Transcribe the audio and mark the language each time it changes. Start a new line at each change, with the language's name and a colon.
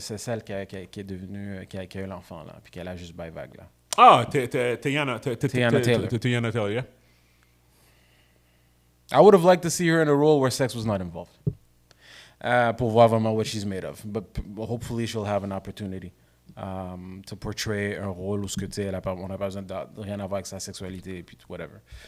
French: C'est celle qui est devenue, qui a eu l'enfant, là, puis qu'elle a juste by vague, là. Ah, Tiana Taylor.
English: Tiana Taylor, yeah. I would have liked to see her in a role where sex was not involved.
French: Pour voir vraiment
English: what she's made of. But hopefully she'll have an opportunity to portray
French: un rôle où ce que tu sais, on n'a pas besoin de rien à voir avec sa sexualité et puis whatever.